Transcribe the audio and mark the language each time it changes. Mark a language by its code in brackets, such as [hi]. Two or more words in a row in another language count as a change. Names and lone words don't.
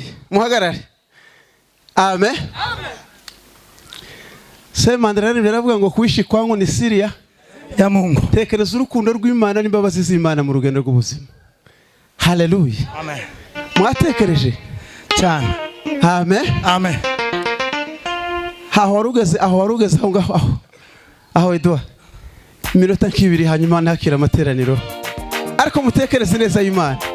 [rw] muhagarare. Amen. Semandra biravuga ngo [sw] kuishi kwangu ni siri ya Mungu. [rw] Tekereza urukundo rw'Imana n'imbabazi z'Imana mu rugendo rw'ubuzima. Haleluya. Amen. Mwatekereje Cyane. Amen. Amen. Aho warugeze aho ngaho aho Edouard. Iminota nk'ibiri hanyuma nakira amateraniro. Ariko mutekereze neza y'Imana.